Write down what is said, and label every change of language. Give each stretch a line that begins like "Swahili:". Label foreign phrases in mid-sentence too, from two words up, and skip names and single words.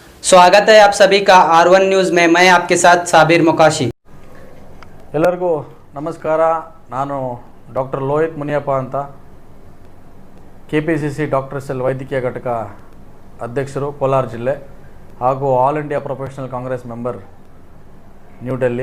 Hindi: स्वागत है आप सभी का R1 न्यूज़ में। मैं आपके साथ साबिर मुकाशी।
Kannada: ಎಲ್ಲರಿಗೂ ನಮಸ್ಕಾರ. ನಾನು ಡಾಕ್ಟರ್ ಲೋಹಿತ್ ಮುನಿಯಪ್ಪ ಅಂತ, KPCC
English: doctor cell
Kannada: ವೈದ್ಯಕೀಯ ಘಟಕ ಅಧ್ಯಕ್ಷರು, ಕೋಲಾರ ಜಿಲ್ಲೆ, ಹಾಗೂ ಆಲ್ ಇಂಡಿಯಾ ಪ್ರೊಫೆಷನಲ್ ಕಾಂಗ್ರೆಸ್ ಮೆಂಬರ್, ನ್ಯೂ ಡೆಲ್ಲಿ.